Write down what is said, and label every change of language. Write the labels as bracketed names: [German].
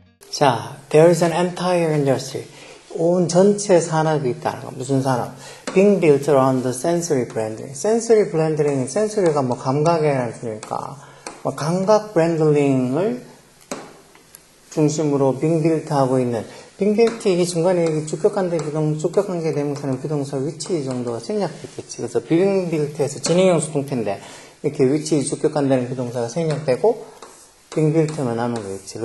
[English] 자, there's an entire industry. [Korean] 온 전체 산업이 있다는 거. 무슨 산업? [English] Being built around the sensory branding. [Korean] sensory branding, sensory가 뭐 감각에 대한 소리니까, 뭐 감각 브랜딩을 중심으로 [English] being built [Korean] 하고 있는, being built 이게 중간에 주격관계 대명사는 비동사 위치 정도가 생략됐겠지. 그래서 [English] being built [Korean] 에서 진행형 수동태인데, 이렇게 위치 주격관계되는 비동사가 생략되고, 빙빌트만 남은 거겠지.